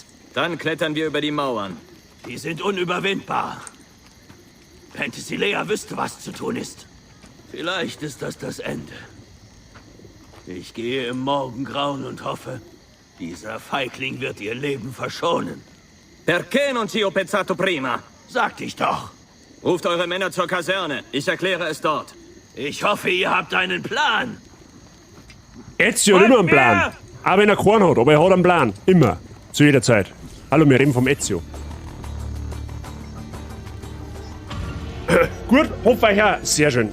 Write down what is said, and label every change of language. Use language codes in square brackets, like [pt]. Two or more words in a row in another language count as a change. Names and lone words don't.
[de] Dann klettern wir über die Mauern. Die sind unüberwindbar. Penthesilea wüsste, was zu tun ist. Vielleicht ist das Ende. Ich gehe im Morgengrauen und hoffe, dieser Feigling wird ihr Leben verschonen. [it] Perché non ci ho pensato prima? [de] Sagte ich doch. Ruft eure Männer zur Kaserne. Ich erkläre es dort. Ich hoffe, ihr habt einen Plan. Ezio hat immer einen Plan. Auch wenn er keinen hat, aber er hat einen Plan. Immer. Zu jeder Zeit. Hallo, wir reden vom Ezio. Gut, hoffe euch auch. Sehr schön.